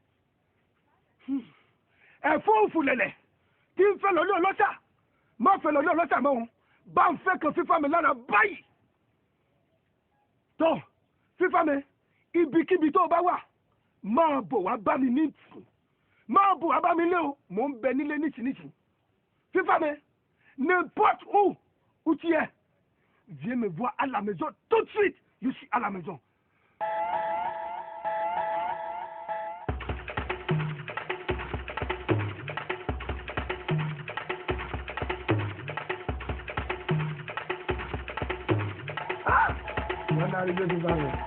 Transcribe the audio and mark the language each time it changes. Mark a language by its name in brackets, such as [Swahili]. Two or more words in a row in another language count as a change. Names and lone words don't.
[Yoruba] ẹ̀fúrú lẹ̀lẹ̀ tí ń fẹ́ lọlé ọlọ́ṣà mọ́ fẹ́ lọlé ọlọ́ṣà mọ́ òun bá ń fẹ́ kan Fífámi lára báyìí tó Fífámi ibikíbi tó bá wà máa bọ̀ wá bá mi ní ìtù máa bọ̀ wá bá mi lé o mò ń bẹ nílé nísìnyìí Fífámi [French] n'importe où tu es viens me voir à la maison tout de suite je suis à la maison. On est arrivé Fífámi.